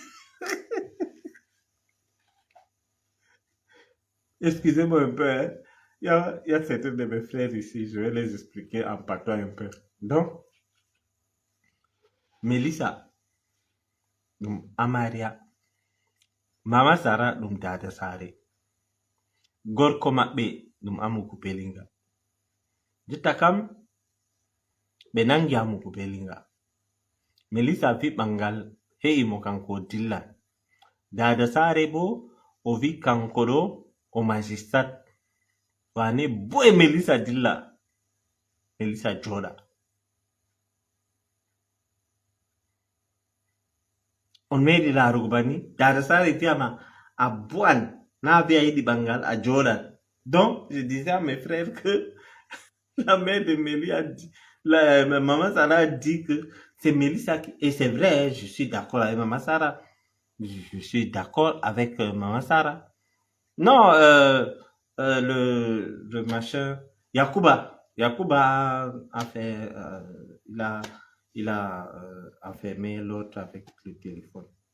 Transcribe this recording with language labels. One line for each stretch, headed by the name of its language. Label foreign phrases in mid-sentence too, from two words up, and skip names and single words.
French: Excusez-moi un peu, hein. Il y a certains de mes frères ici, je vais les expliquer en partant un peu. Donc, Melissa, Amaria, Mama Sarah, Dada Sare, Gorko Maɓɓe, Amougou Belinga.
Fula: Jotta kam, ɓe nangi Amougou Belinga. Melissa vi ɓangal he'imo kanko dillan. Dada Sare bo, o vi kanko ɗo o magistrat. Wane boye Melissa dilla. Melissa joɗa. On meɗi larugo bani. Dada Sare viyama a bu'an na viya yiɗi ɓangal a joɗan.
French: Donc, je disais à mes frères que la mère de Mélie a dit, maman Sarah a dit que c'est Mélissa qui... Et c'est vrai, je suis d'accord avec maman Sarah. Je suis d'accord avec maman Sarah. Non, le machin, Yakuba a fait, il a enfermé l'autre avec le téléphone.